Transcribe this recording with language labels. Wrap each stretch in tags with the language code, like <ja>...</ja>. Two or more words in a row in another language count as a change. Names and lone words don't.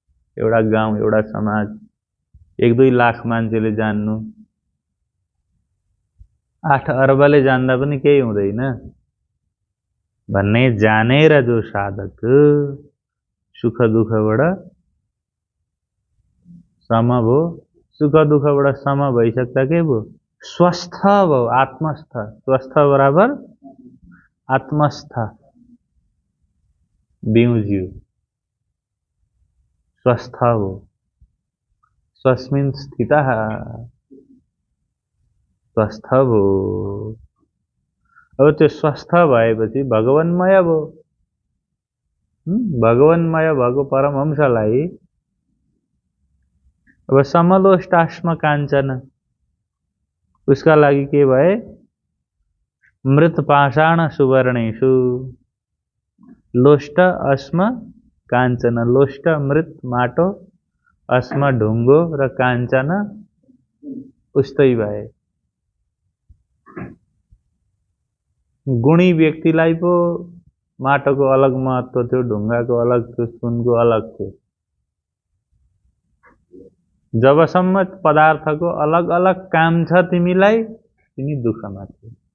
<ne>एउटा गाउँ, एउटा समाज, 1-2 लाख मान्छेले जान्नु, 8 अर्बले जान्दा पनि केही हुँदैन भन्ने जानेर जो साधक सुख दुःखबाट सम भयो, सुख दुःखबाट सम भइसक्दा के भयो? स्वस्थ भयो, आत्मस्थ। स्वस्थ बराबर आत्मस्थ, बिउज्यू स्वस्थ हो,</ne> <sa>स्वस्मिन् स्थितः</sa> <ne>स्वस्थ भयो। अब त्यो स्वस्थ भएपछि भगवान्मय भयो। भगवान्मय भएको परमहंसलाई अब</ne> <sa>समलोष्टाश्म काञ्चन,</sa> <ne>उसका लागि के भए?</ne> <sa>मृत पाषाण सुवर्णेषु लोष्ट अस्म काञ्चन।</sa> <ne>लोष्ट मृत माटो, अस्म ढुङ्गो र काञ्चन उस्तै भए। गुणी व्यक्तिलाई पो माटोको अलग महत्व थियो, ढुङ्गाको अलग थियो, सुनको अलग थियो। जबसम्म पदार्थको अलग अलग काम छ तिमीलाई, तिमी दुःखमा छौ।</ne>